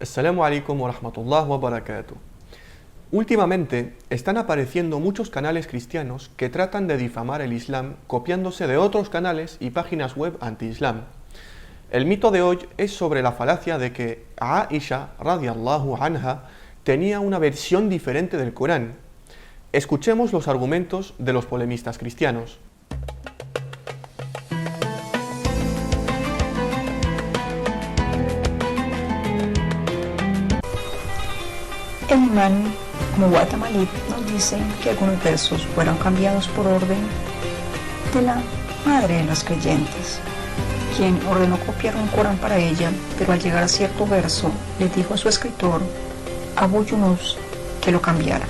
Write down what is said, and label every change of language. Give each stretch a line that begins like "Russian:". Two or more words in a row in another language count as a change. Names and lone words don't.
Arabic: السلام عليكم ورحمة الله وبركاته.
Spanish: Últimamente están apareciendo muchos canales cristianos que tratan de difamar el Islam copiándose de otros canales y páginas web anti-Islam. El mito de hoy es sobre la falacia de que Aisha
Arabic: رضي الله عنها
Spanish: tenía una versión diferente del Corán. Escuchemos los argumentos de los polemistas cristianos. El imán Muwatta Malik nos dice que algunos versos fueron cambiados por orden de la madre de los creyentes, quien ordenó copiar un Corán para ella, pero al llegar a cierto verso le dijo a su escritor, Abu Yunus, que lo cambiara.